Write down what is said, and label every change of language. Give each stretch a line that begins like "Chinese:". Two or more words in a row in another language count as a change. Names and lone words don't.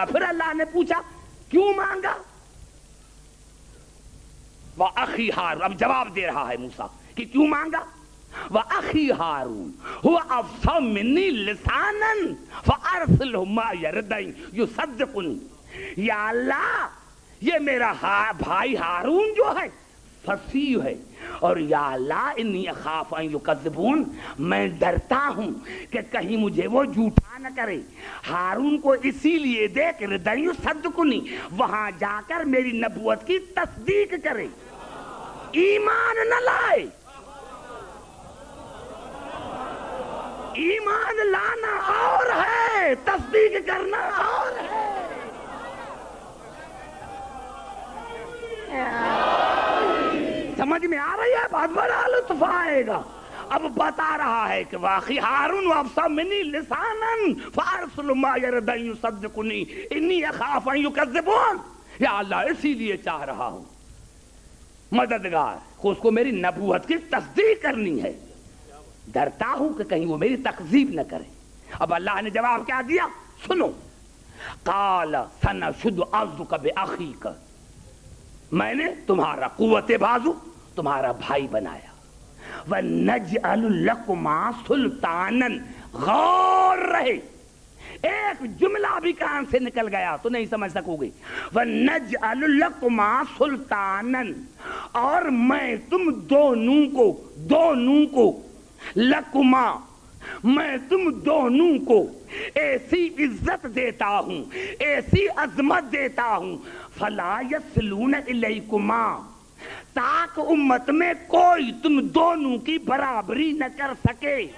Urdu: پھر اللہ نے پوچھا کیوں مانگا?
Arabic: وأخي هارون,
Urdu: اب جواب دے رہا ہے موسیٰ کہ کیوں مانگا?
Arabic: وأخي هارون هو أفصح مني لسانا فأرسله معي ردءا يصدقني.
Urdu: یا اللہ یہ میرا بھائی ہارون جو ہے فصیح ہے، اور یا اللہ
Arabic: إني أخاف أن يكذبون,
Urdu: میں ڈرتا ہوں کہ کہیں مجھے وہ جھوٹا نہ کرے. ہارون کو اسی لیے دے کہ
Arabic: ردءا يصدقني,
Urdu: وہاں جا کر میری نبوت کی تصدیق کرے، ایمان نہ لائے. ایمان لانا اور ہے، تصدیق کرنا اور ہے. سمجھ میں آ رہی ہے بات? بڑا لطف آئے گا۔ اب بتا رہا ہے کہ واقعی
Arabic: هارون أفصح مني لسانا فأرسله معي ردءا يصدقني إني أخاف أن يكذبون.
Urdu: یا اللہ اسی لیے چاہ رہا ہوں مددگار کو، اس کو میری نبوت کی تصدیق کرنی ہے، ڈرتا ہوں کہ کہیں وہ میری تکذیب نہ کرے. اب اللہ نے جواب کیا دیا سنو,
Arabic: قال سنشد عضدك بأخيك,
Urdu: میں نے تمہارا قوت بازو تمہارا بھائی بنایا.
Arabic: ونجعل لكما سلطانا,
Urdu: غور رہے، ایک جملہ بھی کان سے نکل گیا تو نہیں سمجھ سکو گے.
Arabic: ونجعل لكما سلطانا,
Urdu: اور میں تم دونوں کو لکما، میں تم دونوں کو ایسی عزت دیتا ہوں، ایسی عظمت دیتا ہوں,
Arabic: فلا يصلون إليكما,
Urdu: تاک امت میں کوئی تم دونوں کی برابری نہ کر سکے.